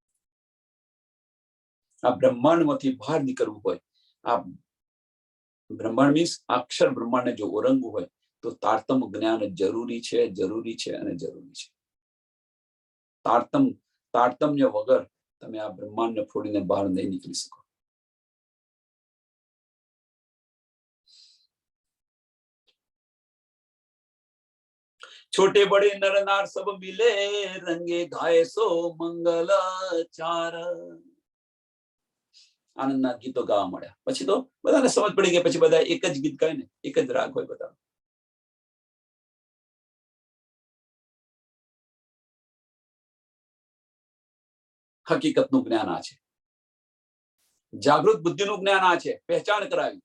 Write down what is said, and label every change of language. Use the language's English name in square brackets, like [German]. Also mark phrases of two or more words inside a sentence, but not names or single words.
[Gujarati] આ બ્રહ્માંડમાંથી બહાર નીકળવું હોય, આ બ્રહ્માંડ મીન્સ અક્ષર બ્રહ્માંડને જો ઓરંગવું હોય તો તારતમ જ્ઞાન જરૂરી છે, જરૂરી છે અને જરૂરી છે. તારતમ્ય વગર તમે આ બ્રહ્માંડને ફોડીને બહાર નહીં નીકળી શકો. [Hindi] छोटे बड़े नर नार सब मिले, रंगे गाए सो मंगलाचार. [Gujarati] આનંદના ગીતો ગાવા મળ્યા. પછી તો બધાને સમજ પડી ગઈ. પછી બધા એક જ ગીત ગાય ને, એક જ રાગ હોય બધા. હકીકતનું જ્ઞાન આ છે, જાગૃત બુદ્ધિનું જ્ઞાન આ છે, પહેચાન કરાવી.